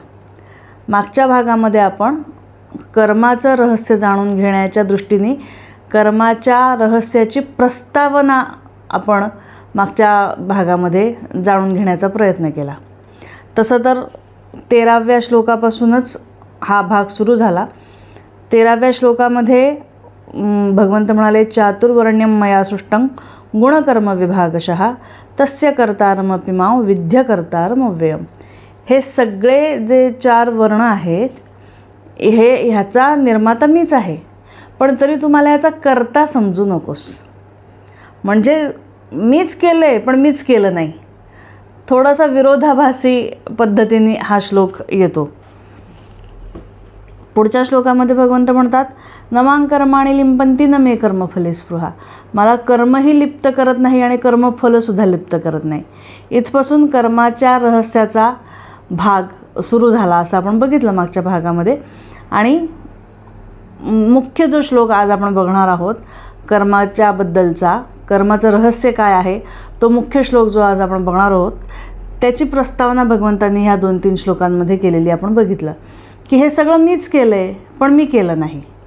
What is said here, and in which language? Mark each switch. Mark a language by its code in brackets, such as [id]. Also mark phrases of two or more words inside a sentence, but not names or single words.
[mr] मागच्या भागामध्ये आपण कर्माचं रहस्य जाणून घेण्याच्या दृष्टीने कर्माच्या रहस्याची प्रस्तावना आपण मागच्या भागामध्ये जाणून घेण्याचा प्रयत्न केला। तसं तर 13व्या श्लोकापासूनच हा भाग सुरू झाला। 13व्या श्लोकामध्ये भगवंत म्हणाले [sa] चातुर्वर्ण्यं मया सृष्टं गुणकर्म विभागशः तस्य कर्तारमपि मां विद्य कर्तारमव्ययम्। [mr] हे सगळे जे 4 वर्ण आहेत ह्याचा निर्माता मीच आहे, पण तरी तुम्हाला ह्याचा कर्ता समजू नकोस। म्हणजे मीच केलं आहे पण मीच केलं नाही, थोडासा विरोधाभासी पद्धतीने हा श्लोक येतो। पुढच्या श्लोकामध्ये भगवंत म्हणतात [sa] न मां कर्माणि लिंपन्ति न मे कर्मफले स्पृहा। [mr] मला कर्मही लिप्त करत नाही आणि कर्मफलसुद्धा लिप्त करत नाही। इथपासून कर्माच्या रहस्याचा भाग सुरू झाला असं आपण बघितलं मागच्या भागामध्ये। आणि मुख्य जो श्लोक आज आपण बघणार आहोत कर्माच्याबद्दलचा, कर्माचं रहस्य काय आहे, तो मुख्य श्लोक जो आज आपण बघणार आहोत त्याची प्रस्तावना भगवंतांनी ह्या 2-3 श्लोकांमध्ये केलेली आपण बघितलं की हे सगळं मीच केलं आहे पण मी केलं नाही।